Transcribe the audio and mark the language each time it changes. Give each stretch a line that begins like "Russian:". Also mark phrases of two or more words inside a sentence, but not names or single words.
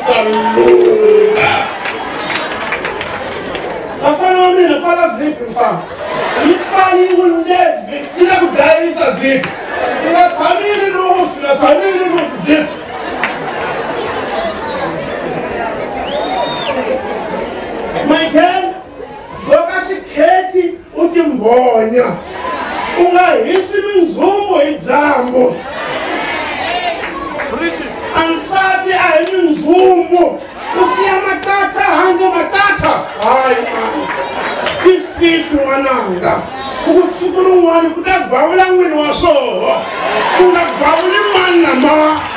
Tsonga: vafana va mina pfala zipi mfana yi pfaliwe ndleve yi le ku dlayisa zipi yi nga tshami yi ri lufi nga tshami yi ri lufi zipi
English: my girl
Tsonga: loka xikheti u timbonya u nga hisi mindzumbu hi dyambu ansati a hi mindzumbu u siya matata handle matata hayi mani ti fifi n'wananga ku siku rin'wana ku ta gwavula n'wini wa swoho ku nga gwavuli mani na mani